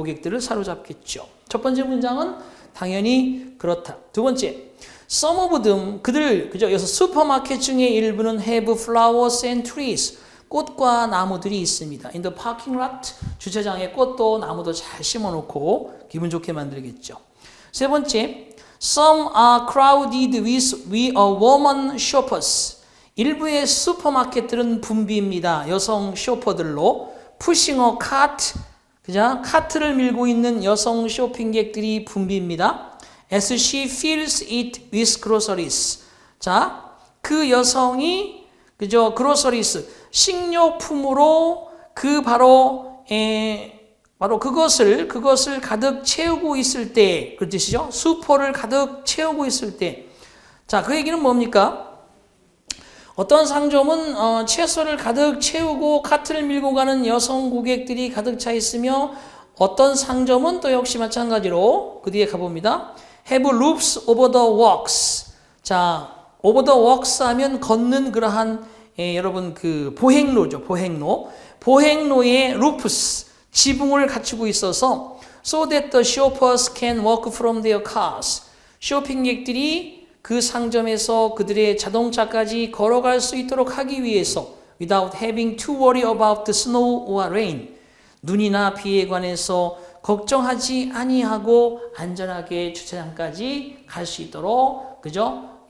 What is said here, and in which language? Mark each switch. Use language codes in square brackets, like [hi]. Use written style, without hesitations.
[ko] 고객들을 사로잡겠죠. 첫 번째 문장은 당연히 그렇다. 두 번째, [en] some of them [ko] 그들 그죠. 여기서 슈퍼마켓 중에 일부는 [en] have flowers and trees [ko] 꽃과 나무들이 있습니다. [en] In the parking lot [ko] 주차장에 꽃도 나무도 잘 심어놓고 기분 좋게 만들겠죠. 세 번째, [en] some are crowded with a woman shoppers. [ko] 일부의 슈퍼마켓들은 붐비입니다. 여성 쇼퍼들로 [en] pushing a cart, [ko] 그죠? 카트를 밀고 있는 여성 쇼핑객들이 붐비입니다. [en] As she fills it with groceries. [ko] 자, 그 여성이 그죠? groceries 식료품으로 바로 그것을 가득 채우고 있을 때, 그 뜻이죠? 수포를 가득 채우고 있을 때. 자, 그 얘기는 뭡니까? 어떤 상점은 채소를 가득 채우고 카트를 밀고 가는 여성 고객들이 가득 차 있으며 어떤 상점은 또 역시 마찬가지로 그 뒤에 가봅니다. [en] Have roofs over the walks. [ko] 자, [en] over the walks [ko] 하면 걷는 그러한 여러분 그 보행로죠. 보행로에 [en] roofs [ko] 지붕을 갖추고 있어서 [en] so that the shoppers can walk from their cars. [ko] 쇼핑객들이 그 상점에서 그들의 자동차까지 걸어갈 수 있도록 하기 위해서 [en] without having to worry about the snow or rain. [ko] 눈이나 비에 관해서 걱정하지 아니하고 안전하게 주차장까지 갈 수 있도록 그죠?